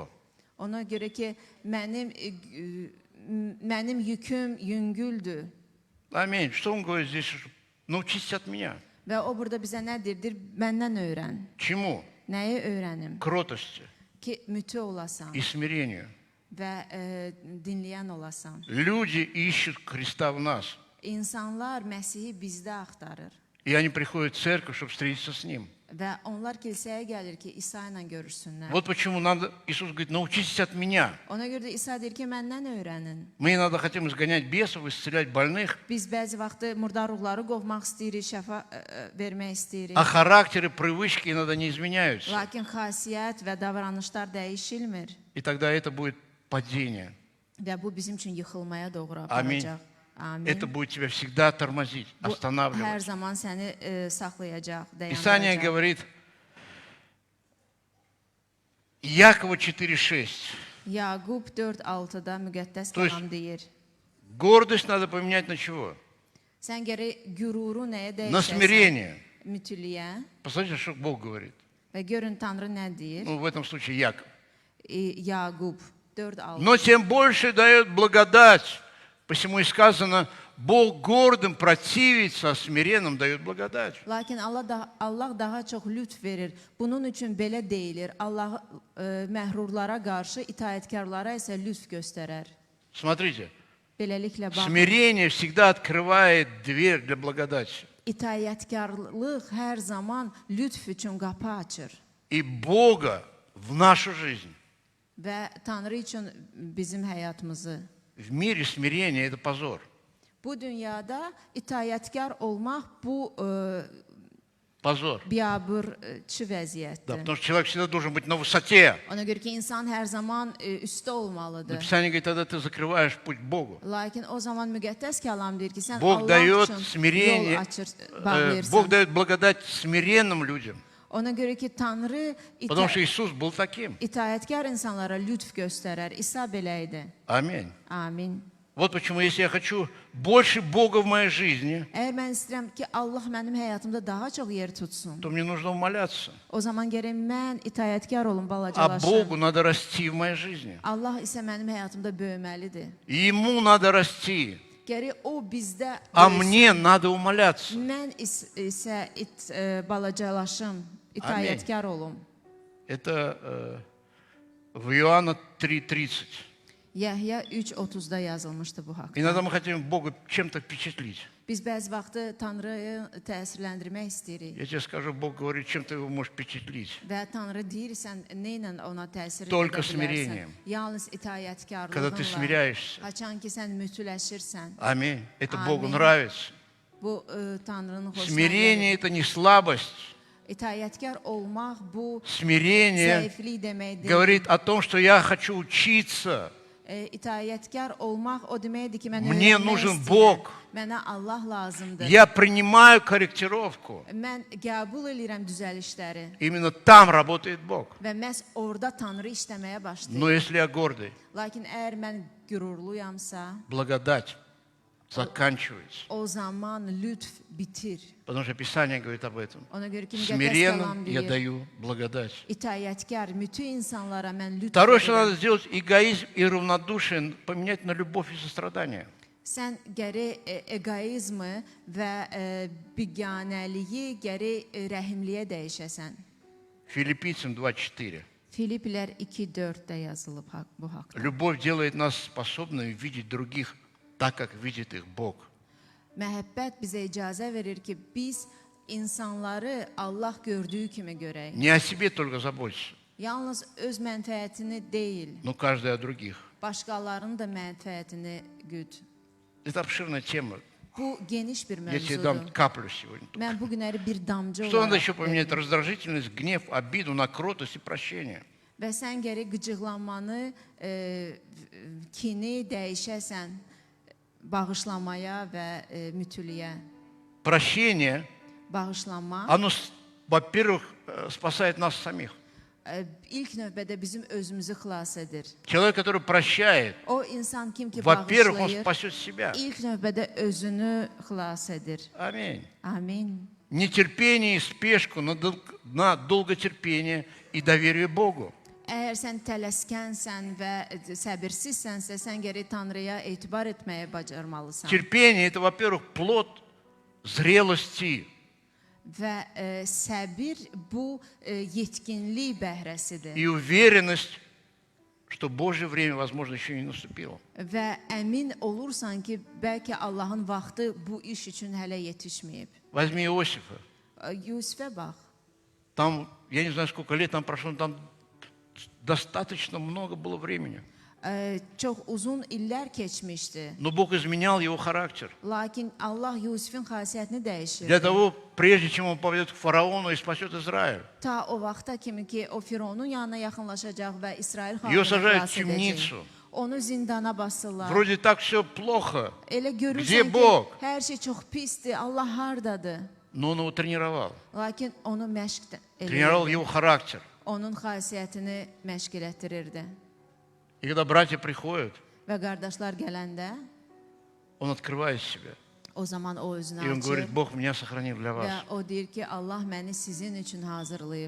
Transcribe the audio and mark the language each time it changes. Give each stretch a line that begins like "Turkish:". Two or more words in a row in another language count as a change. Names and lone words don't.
Azerbaijani: Ona görə ki, mənim yüküm yüngüldür.
Russian: Аминь. Что он говорит здесь? Научитесь от меня.
Azerbaijani: Və o burada bizə nə deyir? Məndən öyrən.
Russian: Чему?
Azerbaijani: Nəyi öyrənim?
Russian: Кротости
Azerbaijani: Ki, mütü olasan
Russian: и смирению.
Azerbaijani: və dinləyən olasan.
Russian: Люди ищут Христа в нас.
Azerbaijani: İnsanlar Məsihi bizdə axtarır.
Russian: И они приходят в церковь, чтобы встретиться с Ним.
Azerbaijani: Və onlar kilsəyə gəlir ki, İsa ilə görüşsünlər.
Russian: Вот почему надо, Иисус говорит, научитесь от меня.
Azerbaijani: Ona görə də İsa deyir ki, məndən öyrənin.
Russian: Мы иногда хотим изгонять бесов, исцелять больных,
Azerbaijani: Biz bəzi vaxtı murdar ruhları qovmaq istəyirik, şəfa vermək istəyirik.
Russian: а характеры, привычки иногда не изменяются.
Azerbaijani: Lakin xasiyyət və davranışlar dəyişilmir
Russian: И тогда это будет падение.
Azerbaijani: və bu bizim üçün yıxılmaya doğru Amin. aparacaq. Amin.
Russian: Это будет тебя всегда тормозить,
Azerbaijani: Bu hər
Russian: останавливать.
Azerbaijani: zaman səni saxlayacaq,
Russian: Писание
Azerbaijani: dayandıracaq.
Russian: говорит, Якова 4:6.
Azerbaijani: Yaqub 4:6-da müqəddəs
Russian: То есть-
Azerbaijani: kəlam deyir.
Russian: Гордость надо поменять на чего?
Azerbaijani: Sən gərək qüruru nəyə
Russian: На
Azerbaijani: dəyişəsən?
Russian: смирение.
Azerbaijani: Mütüliyə.
Russian: Посмотрите, что Бог говорит.
Azerbaijani: Və görün Tanrı nə deyir?
Russian: Ну, в этом случае Яков.
Azerbaijani: Yaqub 4:6.
Russian: Но тем больше дает благодать. Посему и сказано, Бог гордым противится, а смиренным дает благодать.
Azerbaijani: Lakin Allah daha çox lütf verir. Bunun üçün belə deyilir. Allah məhrurlara qarşı, itaətkarlara isə lütf göstərər.
Russian: Смотрите,
Azerbaijani: Beləliklə bax,
Russian: смирение всегда открывает dверь для благодати.
Azerbaijani: itaətkarlıq hər zaman lütf üçün qapı açır
Russian: И Бога в нашу жизнь.
Azerbaijani: və Tanrı üçün bizim həyatımızı.
Russian: В мире смирение – это позор.
Azerbaijani: Bu dünyada itaətkar olmaq bu
Russian: Позор.
Azerbaijani: biabırçı
Russian: Да,
Azerbaijani: vəziyyətdir.
Russian: потому что человек всегда должен быть на высоте.
Azerbaijani: Ona görə ki, insan hər zaman üstdə olmalıdır.
Russian: Написание говорит, тогда ты закрываешь путь к Богу.
Azerbaijani: Lakin o zaman müqəddəs kəlam deyir ki, sən
Russian: Бог
Azerbaijani: Allah
Russian: дает
Azerbaijani: üçün
Russian: смирение,
Azerbaijani: yol açır, bağlayırsan.
Russian: Бог дает благодать смиренным людям.
Azerbaijani: Ona görə ki, Tanrı
Russian: Потому что Иисус был таким.
Azerbaijani: itaətkar insanlara lütf göstərər. İsa belə idi.
Russian: Аминь.
Azerbaijani: Amin.
Russian: Вот почему, если я хочу больше Бога в моей жизни,
Azerbaijani: Əgər mən istəyirəm ki, Allah mənim həyatımda daha çox yer tutsun,
Russian: то мне нужно умоляться.
Azerbaijani: o zaman gərək mən itayətkar olum,
Russian: А
Azerbaijani: balacalaşım.
Russian: Богу надо расти в моей жизни.
Azerbaijani: Allah isə mənim həyatımda böyüməlidir.
Russian: И Ему надо расти,
Azerbaijani: Gərək o bizdə
Russian: а
Azerbaijani: böyüsün.
Russian: мне надо умоляться.
Azerbaijani: Mən isə balacalaşım, itayətkar olum.
Russian: Это в Иоанна 3:30.
Azerbaijani: Yəhya 3:30-da yazılmışdı bu haqda.
Russian: Иногда мы хотим Бога чем-то впечаtlить.
Azerbaijani: Biz bəzi vaxtı Tanrıyı təsirləndirmək istəyirik.
Russian: Я тебе скажу, Бог говорит, чем ты его можешь впечаtlить.
Azerbaijani: Və Tanrı deyirsən, nə ilə ona təsir edə
Russian: Только
Azerbaijani: bilərsən?
Russian: смирением.
Azerbaijani: Yalnız
Russian: Когда ты
Azerbaijani: itayətkarlıqla.
Russian: смиряешься.
Azerbaijani: Haçan ki sən mütləşirsən.
Russian: Аминь. Это Богу Аминь. нравится.
Azerbaijani: Bu Tanrının xoşuna
Russian: Смирение
Azerbaijani: gəlir.
Russian: – это не слабость.
Azerbaijani: İtayətkar olmaq bu
Russian: Смирение
Azerbaijani: zəiflik demək deyil.
Russian: говорит о том, что я хочу учиться.
Azerbaijani: İtayətkar olmaq o deməkdir ki, mən
Russian: Мне
Azerbaijani: öyrənmək
Russian: нужен
Azerbaijani: istəyirəm.
Russian: Бог.
Azerbaijani: Mənə Allah lazımdır.
Russian: Я принимаю корректировку.
Azerbaijani: Mən qəbul edirəm düzəlişləri
Russian: Именно там работает Бог.
Azerbaijani: və məhz orada Tanrı işləməyə başlayır.
Russian: Но если я гордый,
Azerbaijani: Lakin əgər mən qürurluyamsa,
Russian: благодать заканчивается.
Azerbaijani: o zaman lütf bitir.
Russian: Потому что Писание говорит об этом.
Azerbaijani: Ona görə ki, müqəddəs
Russian: Смиренным
Azerbaijani: qalan
Russian: я
Azerbaijani: deyir,
Russian: даю благодать.
Azerbaijani: itayətkar, bütün insanlara mən lütf
Russian: Второе, что
Azerbaijani: edirəm.
Russian: надо сделать, эгоизм и равнодушие поменять на любовь и сострадание.
Azerbaijani: Sən gərək egoizmi və biganəliyi gərək rəhimliyə dəyişəsən.
Russian: Филиппийцам 2:4.
Azerbaijani: Filiplər 2:4-də yazılıb bu haqda.
Russian: Любовь делает нас способными видеть других так, как видит их Бог.
Azerbaijani: Məhəbbət bizə icazə verir ki, biz insanları Allah gördüyü kimi görək.
Russian: Не о себе только заботься,
Azerbaijani: Yalnız öz mənfəətini deyil,
Russian: но каждый о других.
Azerbaijani: başqalarının da mənfəətini güd.
Russian: Это обширная тема.
Azerbaijani: Bu geniş bir
Russian: Я тебе дам
Azerbaijani: mövzudur.
Russian: каплю сегодня.
Azerbaijani: Mən bu günləri bir damcı
Russian: Что надо
Azerbaijani: olaraq
Russian: еще поменять?
Azerbaijani: verdim.
Russian: Раздражительность, гнев, обиду на кротость и прощение.
Azerbaijani: Və sən gərək qıcıqlanmanı, kini dəyişəsən bağışlamaya və mütüliyə.
Russian: Прощение,
Azerbaijani: Bağışlanma
Russian: оно, во-первых, спасает нас самих.
Azerbaijani: ilk növbədə bizim özümüzü xilas edir.
Russian: Человек, который прощает,
Azerbaijani: O insan kim ki
Russian: во-первых, он
Azerbaijani: bağışlayır,
Russian: спасет себя.
Azerbaijani: ilk növbədə özünü xilas edir.
Russian: Аминь.
Azerbaijani: Amin.
Russian: Нетерпение и спешку на долготерпение и доверие Богу.
Azerbaijani: Əgər sən tələskənsən və səbirsizsənsə, sən gərək Tanrıya etibar etməyə bacarmalısan.
Russian: Терпение – это, во-первых, плод зрелости.
Azerbaijani: Və səbir bu yetkinlik bəhrəsidir.
Russian: И уверенность, что Божье время, возможно, еще не наступило.
Azerbaijani: Və əmin olursan ki, bəlkə Allahın vaxtı bu iş üçün hələ yetişməyib.
Russian: Возьми Иосифа.
Azerbaijani: Yusifə bax.
Russian: Там, я не знаю, сколько лет там прошло, но там достаточно много было времени.
Azerbaijani: Çox uzun illər keçmişdi.
Russian: Но Бог изменял его характер.
Azerbaijani: Lakin Allah Yusifin xasiyyətini dəyişirdi.
Russian: Для того, прежде чем он поведет к фараону и спасет Израиль.
Azerbaijani: Ta o vaxta kimi ki, o Fironun yanına yaxınlaşacaq və İsrail
Russian: Ее
Azerbaijani: xalqını
Russian: сажают в
Azerbaijani: xilas edəcək.
Russian: темницу.
Azerbaijani: Onu zindana basırlar.
Russian: Вроде так все плохо,
Azerbaijani: Elə
Russian: Где
Azerbaijani: görürsən ki,
Russian: Bog?
Azerbaijani: hər şey çox pisdir, Allah hardadır.
Russian: но он его тренировал.
Azerbaijani: Lakin onu məşq
Russian: Тренировал
Azerbaijani: edirdi.
Russian: его характер.
Azerbaijani: Onun xasiyyətini məşq elətdirirdi.
Russian: И когда братья приходят,
Azerbaijani: Və qardaşlar gələndə,
Russian: он открывает себя.
Azerbaijani: o zaman o
Russian: И
Azerbaijani: özünü
Russian: он говорит,
Azerbaijani: açır
Russian: Бог меня сохранил для
Azerbaijani: və
Russian: вас.
Azerbaijani: o deyir ki, Allah məni sizin üçün hazırlayıb,